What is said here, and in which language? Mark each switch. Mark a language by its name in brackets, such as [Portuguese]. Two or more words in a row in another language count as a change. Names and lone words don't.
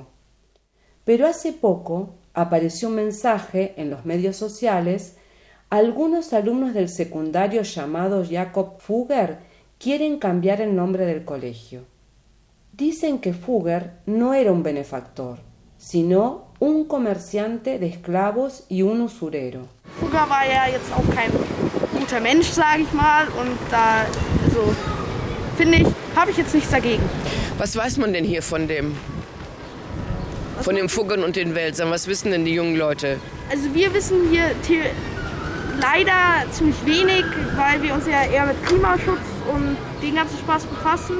[Spanish] Pero hace poco apareció un mensaje en los medios sociales. Algunos alumnos del secundario llamado Jakob Fugger quieren cambiar el nombre del colegio. Dicen que Fugger no era un benefactor, sino un comerciante de esclavos y un usurero. [German] Fugger war ja jetzt auch kein guter Mensch, sage ich mal, und da, also, finde ich, habe ich jetzt nichts dagegen. Was weiß man denn hier von dem Fuggern und den Welsern? Was wissen denn die jungen Leute? Also wir wissen hier leider ziemlich wenig, weil wir uns ja eher mit Klimaschutz und den ganzen Spaß befassen.